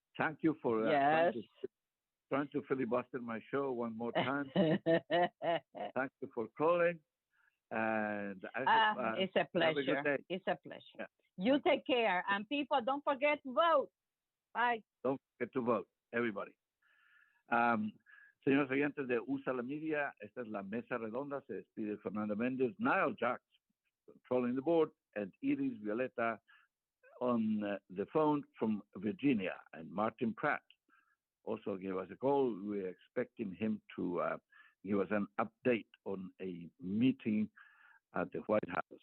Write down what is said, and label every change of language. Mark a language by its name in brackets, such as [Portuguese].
[English] Thank you for trying to filibuster my show one more time. Thank you for calling. And I hope, it's a pleasure. have a good day. It's a pleasure. You take care. And people, don't forget to vote. Bye. Don't forget to vote, everybody. [Spanish] Señores oyentes de USA La Media, esta es la mesa redonda. Se despide [English] Fernando Mendez, Niall Jacks, controlling the board, and Iris Violeta on the phone from Virginia, and Martin Pratt also gave us a call. We're expecting him to give us an update on a meeting at the White House.